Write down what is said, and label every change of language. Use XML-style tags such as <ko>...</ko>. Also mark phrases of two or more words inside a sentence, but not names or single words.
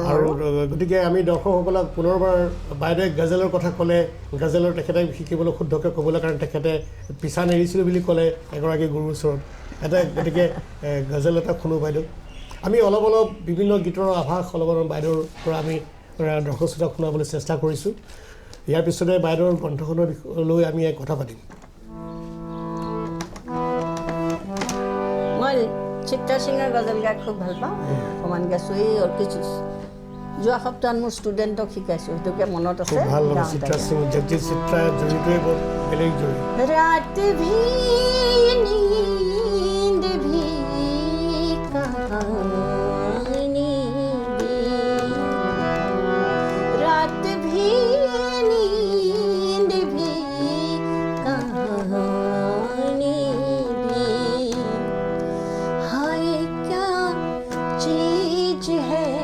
<as>আৰু গতিকে আমি দৰ্শকসকলক পুনৰবাৰ বাইদেৱে গজলৰ কথা ক'লে গজলৰ তেখেতে শিকিবলৈ শুদ্ধকৈ ক'বলৈ কাৰণে তেখেতে পিছা নেৰিছিলোঁ বুলি ক'লে এগৰাকী গুৰুৰ ওচৰত গতিকে গজল এটা শুনো বাইদেউ আমি অলপ বিভিন্ন গীতৰ আভাস অলপ বাইদেউৰ পৰা আমি দৰ্শক শ্ৰোতাক শুনাবলৈ চেষ্টা কৰিছোঁ ইয়াৰ পিছতে বাইদেউৰ গ্ৰন্থখনৰ লৈ আমি কথা পাতিম মই চিত্ৰা সিঙৰ গজল গাই খুব ভাল পাওঁ অকণমান গাইছোঁ এই কিছু যোৱা সপ্তাহত মোৰ ষ্টুডেণ্টক শিকাইছোঁ সেইটোকে মনত আছে ভাল চিত্ৰা সিং জগজিৎ চিত্ৰা জড়িতই বৰ বেলেগ জড়িত</as> <hi>रात भी नींद भी कहानी भी रात भी नींद भी कहानी भी हाय क्या चीज है</hi>